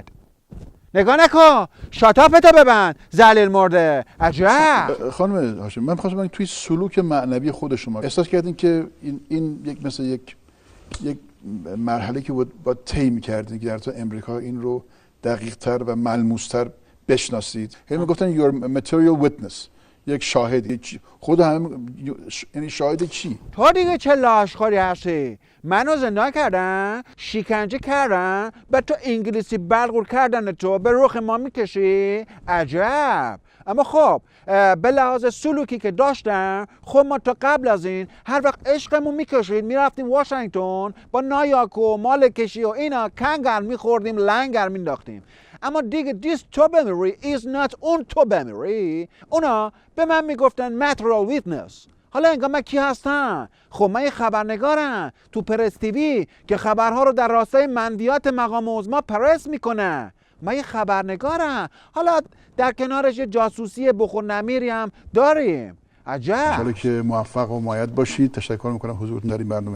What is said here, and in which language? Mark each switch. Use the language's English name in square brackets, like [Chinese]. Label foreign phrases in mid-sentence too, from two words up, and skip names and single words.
[Persian] نگاه نکن، شاتافتو ببند ذلیل مرده. عجب. خانم هاشمی، من می‌خواستم توی سلوک معنوی خود شما احساس کردین که این مثل یک مرحله که باید طی می‌کردین که در تو امریکا این رو دقیق‌تر و ملموس‌تر بشناسید. هی میگفتن [English] your material witness، [Persian] یک شاهد. خود یعنی شاهد چی؟ تو دیگه چه لاشخوری هستی؟ منو زندان کردن، شکنجه کردن، به تو انگلیسی بلغور کردن، تو به رخ ما میکشی؟ عجب. اما خب به لحاظ سلوکی که داشتم، خب ما تا قبل از این هر وقت عشقمون میکشید میرفتیم واشنگتن با نایاک و مال کشی و اینا کنگر میخوردیم، لنگر مینداختیم. اما دیگه [English] this to memory is not [Persian] اون [English] to memory. [Persian] اونا به من میگفتن [English] material witness. [Persian] حالا انگار من کی هستم؟ خب من یه خبرنگارم تو پرس تیوی که خبرها رو در راستای منویات مقام عظما پرس میکنه. من یه خبرنگارم. حالا در کنارش یه جاسوسی بخور نمیری هم داریم. عجب. انشالله که موفق و مؤید باشید. تشکر میکنم حضورتون در این برنامه.